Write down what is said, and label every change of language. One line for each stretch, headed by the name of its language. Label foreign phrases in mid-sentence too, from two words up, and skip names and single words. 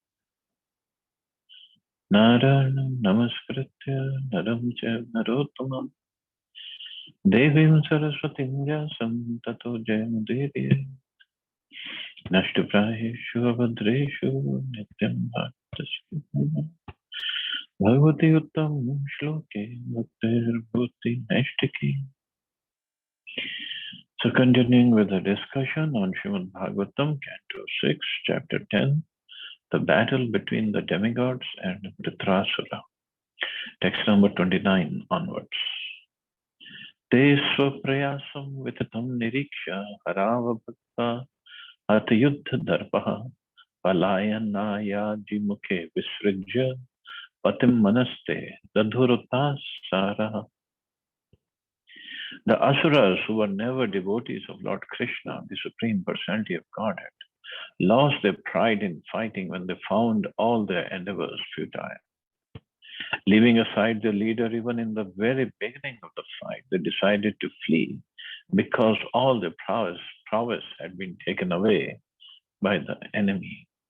Sanskrit: नारायणं नमस्कृत्य नरं चैव नरोत्तमम् देवीं सरस्वतीं व्यासं ततो जयमुदीरयेत् नष्टप्रायेषु अभद्रेषु नित्यं भक्तस्य भगवति उत्तम श्लोके भक्तिर् भूति नैष्ठिकी.
English: So continuing with the discussion on Srimad Bhagavatam, Canto 6, Chapter 10, the battle between the demigods and Vritrasura. Text number 29 onwards.
Sanskrit: ते स्वप्रयासं वितथं निरीक्ष्य हरावभक्ता हतयुद्ध दर्पाः पलायनाय आजिमुखे विसृज्य पतिं मनस्ते दधुरात्त साराः.
English: The asuras, who were never devotees of Lord Krishna, the Supreme Personality of Godhead, lost their pride in fighting when they found all their endeavors futile. Leaving aside their leader even in the very beginning of the fight, they decided to flee because all their prowess had been taken away by the enemy.